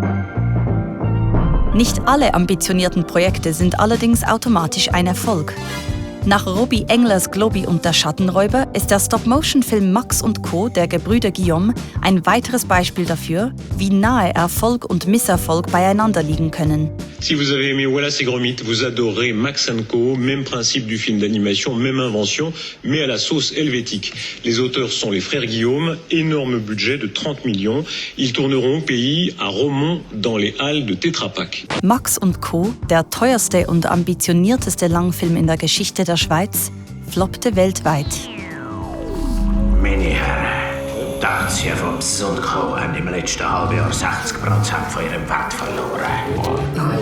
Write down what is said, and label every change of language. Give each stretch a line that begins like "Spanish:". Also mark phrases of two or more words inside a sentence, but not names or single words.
German: Nicht alle ambitionierten Projekte sind allerdings automatisch ein Erfolg. Nach Robbie Englers Globi und der Schattenräuber ist der Stop-Motion-Film Max & Co. der Gebrüder Guillaume ein weiteres Beispiel dafür, wie nahe Erfolg und Misserfolg beieinander liegen können.
French: Si vous avez aimé Wallace et Gromit, vous adorerez Max & Co., même principe du film d'animation, même invention, mais à la sauce helvétique. Les auteurs sont les frères Guillaume, énorme budget de 30 millions. Ils tourneront au pays, à Romont, dans les Halles de Tetra Pak.
German: Max & Co., der teuerste und ambitionierteste Langfilm in der Geschichte der Schweiz, floppte weltweit. Meine Herren, die Aktien von Psund.co haben im letzten halben Jahr 60% von ihrem Wert verloren.